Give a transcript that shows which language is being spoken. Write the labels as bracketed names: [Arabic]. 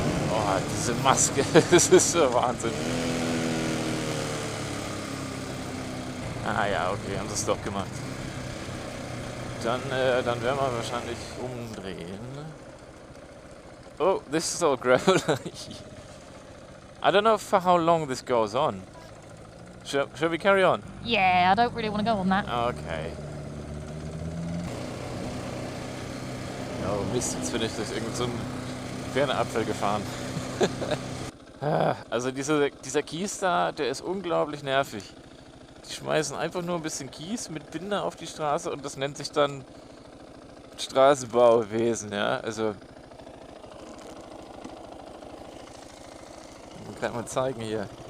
[German] Oh, diese Maske, das ist so Wahnsinn. Ah ja, okay, haben sie es doch gemacht. Dann werden wir wahrscheinlich umdrehen. [English] Oh, this is all gravel. I don't know for how long this goes on. Shall we carry on? Yeah, I don't really want to go on that. Okay. [German] Oh Mist, jetzt bin ich durch irgendeinen so Fernapfel gefahren. Also dieser Kies da, der ist unglaublich nervig. Die schmeißen einfach nur ein bisschen Kies mit Binder auf die Straße und das nennt sich dann Straßenbauwesen, ja, also ich kann mal zeigen hier.